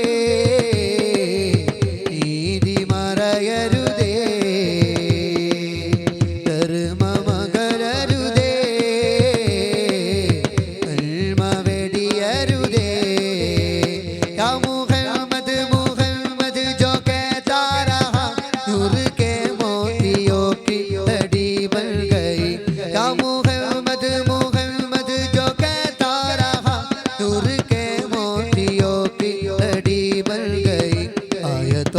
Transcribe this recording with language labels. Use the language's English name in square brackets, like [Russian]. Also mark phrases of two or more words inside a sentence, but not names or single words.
[Malayalam] നീതി മറയരുതേ ധർമ്മമകലരുതേ നന്മ വെടിയരുതേ [Arabic] يا محمد محمد [Hindi] जो कहता रहा नूर के मोतियों की लड़ी बन गई [Arabic] يا محمد محمد [Hindi] जो कहता रहा नूर के मोतियों की लड़ी बन गई आयतों